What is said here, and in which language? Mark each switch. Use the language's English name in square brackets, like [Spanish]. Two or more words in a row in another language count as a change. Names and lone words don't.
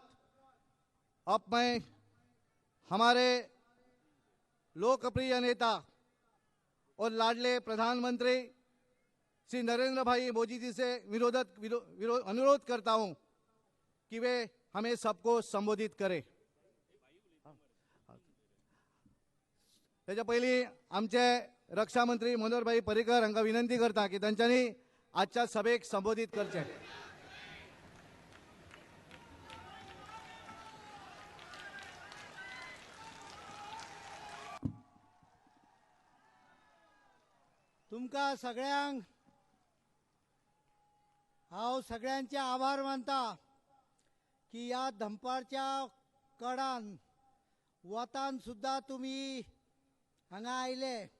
[Hindi] अब मैं हमारे लोकप्रिय नेता और लाडले प्रधानमंत्री श्री नरेंद्र भाई मोदी जी से अनुरोध करता हूं कि वे हमें सबको संबोधित करें। [Konkani] त्याच्या पहिले आमचे रक्षा मंत्री मनोहर भाई पर्रिकर हांका विनंती करता की तांच्यांनी आजच्या सभेक संबोधित करचे। तुमका सगळ्यांक हांव सगळ्यांचे आभार मानता की या दंपारच्या कडान वतान सुद्धा तुम्ही हांगा आयले।